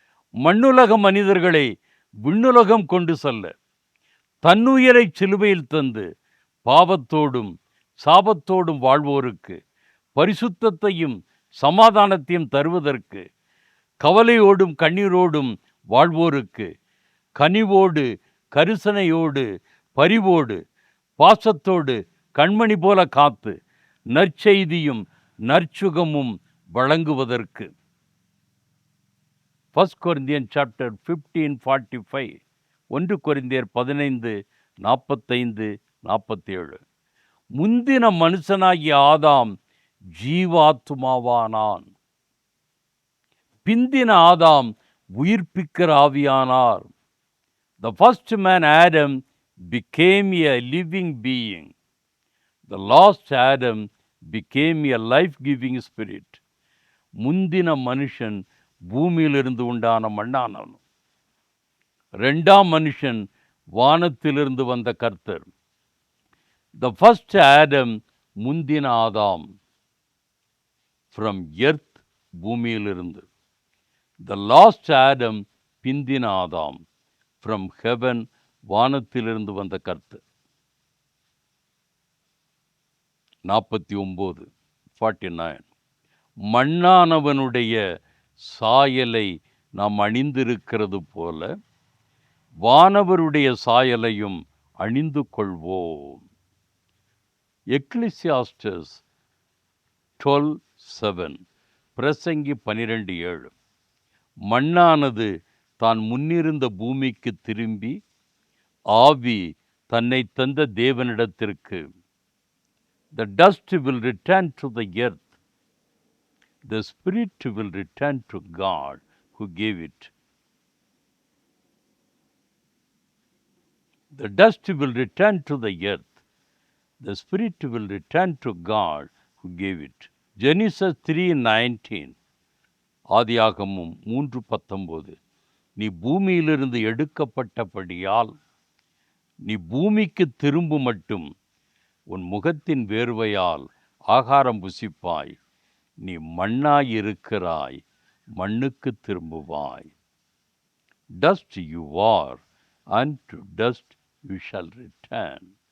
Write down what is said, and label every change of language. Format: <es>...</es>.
<ta>மண்ணுலக மனிதர்களை விண்ணுலகம் கொண்டு செல்ல தன்னுயிரை சிலுவையில் தந்து பாவத்தோடும் சாபத்தோடும் வாழ்வோருக்கு பரிசுத்தத்தையும் சமாதானத்தையும் தருவதற்கு, கவலையோடும் கண்ணீரோடும் வாழ்வோருக்கு கனிவோடு கரிசனையோடு பரிவோடு பாசத்தோடு கண்மணி போல காத்து நற்செய்தியும் நற்சுகமும் வழங்குவதற்கு.</ta> <en>1 Corinthians chapter 15:45, 1 கொரிந்தியர் 15:45-47.</en> <ta>முந்தின மனுஷனாகிய ஆதாம் ஜீவாத்துமாவானான், பிந்தின ஆதாம் உயிர்ப்பிக்கிற ஆவியானார்.</ta> <en>The first man Adam became a living being. The last Adam became a life-giving spirit.</en> <ta>முந்தின மனுஷன் பூமியிலிருந்து உண்டான மண்ணானவன். 2ஆம் மனுஷன் வானத்திலிருந்து வந்த கர்த்தர்.</ta> <en>The first Adam,</en> <ta>முந்தின ஆதாம்,</ta> <en>from earth,</en> <ta>பூமியிலிருந்து.</ta> <en>The last Adam,</en> <ta>பிந்தின ஆதாம்,</ta> <en>from heaven,</en> <ta>வானத்திலிருந்து வந்த கர்த்தர். 49 மண்ணானவனுடைய சாயலை நாம் அணிந்திருக்கிறது போல வானவருடைய சாயலையும் அணிந்து கொள்வோம். எக்லிசியாஸ்டஸ் 12:7, பிரசங்கி 12:7. மண்ணானது தான் முன்னிருந்த பூமிக்கு திரும்பி ஆவி தன்னை தந்த தேவனிடத்திற்கு.</ta> <en>The dust will return to the earth. The spirit will return to God who gave it. The dust will return to the earth. The spirit will return to God who gave it.</en> <ta>Genesis 3:19, ஆதியாகமம் 3:19, நீ பூமியிலிருந்து எடுக்கப்பட்டபடியால் நீ பூமிக்கு திரும்பு மட்டும் உன் முகத்தின் வேர்வையால் ஆகாரம் புசிப்பாய், நீ மண்ணாயிருக்கிறாய், மண்ணுக்கு திரும்புவாய்.</ta> <en>Dust you are, and to dust you shall return.</en>